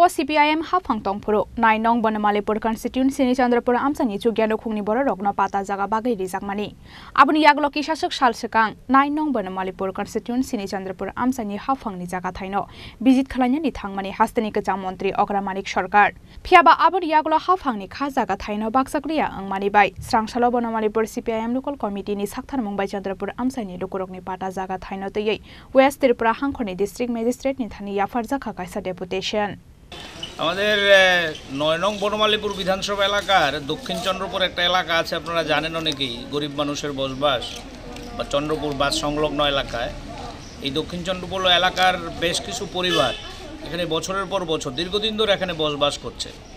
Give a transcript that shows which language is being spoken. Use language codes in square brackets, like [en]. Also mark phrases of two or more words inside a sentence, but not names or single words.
[trp] CPIM हाफां तंफुरु 9 नं बनमालीपुर कन्स्टिट्युएन्सिनि चंद्रपुर आमसाइनि चुगियानो खुंनि बर रगनो पाटा जागा बागै रिजाकमानि आबुनि यागलकी शासक सालसकां 9 नं बनमालीपुर कन्स्टिट्युएन्सिनि चंद्रपुर आमसाइनि हाफांनि जागा थाइनो विजिट खालायनानि थांमानि हास्तेनि गोजां मन्त्री अग्रमानिक सरकार फियाबा आबुनि यागल हाफांनि खा जागा थाइनो बाक्साक्रिया अंमानि बाय स्रांसालो बनमालीपुर CPIM लोकल कमिटीनि साक्थार मुंबाई चंद्रपुर आमसाइनि लोकरकनि पाटा जागा थाइनो तयै वेस्ट त्रिपुरा हांखरनि डिस्ट्रिक्ट मेजिस्ट्रेटनि थानि याफारजाखा काइसा डेपुटेशन [bn] আমাদের 9 নং বনমালীপুর বিধানসভা এলাকার দক্ষিণ চন্দ্রপুর একটা এলাকা আছে আপনারা জানেন অনেকেই গরিব মানুষের বসবাস বা চন্দ্রপুর বাস সংলগ্ন এলাকায় এই দক্ষিণ চন্দ্রপুর এলাকার বেশ কিছু পরিবার এখানে বছরের পর বছর দীর্ঘদিন ধরে এখানে বসবাস করছে